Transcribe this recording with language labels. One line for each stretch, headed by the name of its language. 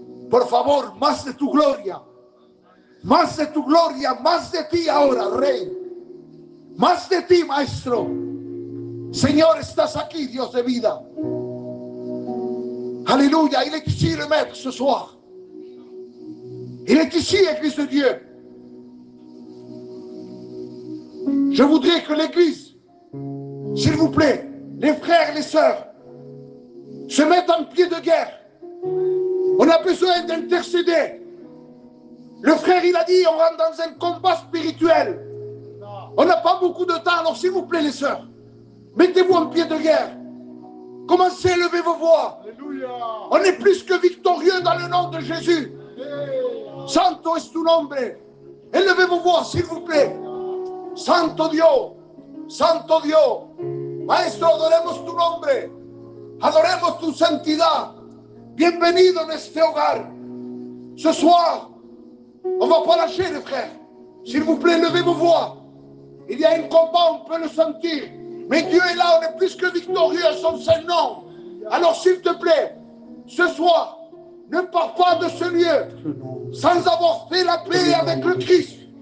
Spanish: Por favor, más de tu gloria. Más de tu gloria, más de ti ahora, Rey. Más de ti, Maestro. Señor, estás aquí, Dios de vida.
French: Alléluia. Il est ici le Maître ce soir. Il est ici, Église de Dieu. Je voudrais que l'Église, s'il vous plaît, les frères et les sœurs, se mettent en pied de guerre. On a besoin d'intercéder. Le frère, il a dit, on rentre dans un combat spirituel. On n'a pas beaucoup de temps, alors s'il vous plaît, les sœurs, mettez-vous en pied de guerre. Commencez à lever vos voix. Alléluia. On est plus que victorieux dans le nom de Jésus.
Spanish: Santo es tu nombre.
French: Élevez vos voix, s'il vous plaît.
Spanish: Santo Dios, Santo Dios. Maestro, adoremos tu nombre. Adoremos tu santidad. Bienvenido en este hogar.
French: Ce soir, on ne va pas lâcher les frères. S'il vous plaît, levez vos voix. Il y a un combat, on peut le sentir. Mais Dieu est là, on est plus que victorieux à son seul nom. Alors s'il te plaît, ce soir, ne pars pas de ce lieu sans avoir fait la paix avec le Christ.